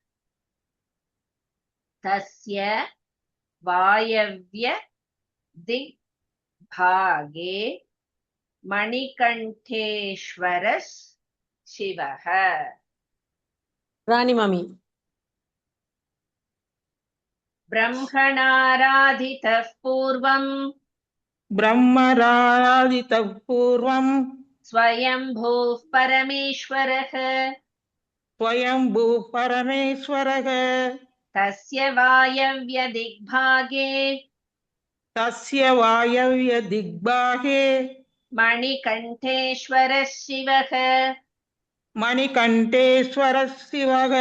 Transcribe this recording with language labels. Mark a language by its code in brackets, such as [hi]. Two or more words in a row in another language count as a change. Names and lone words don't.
[sa] तस्य वायव्य दिक् भागे मणिकण्ठेश्वर शिवः. [ta] ராணி மாமி. [sa] பிரம்மணாராதிதः பூர்வம் स्वयंभूः परमेश्वरः तस्य वायव्य दिग्भागे मणिकण्ठेश्वरः शिवः.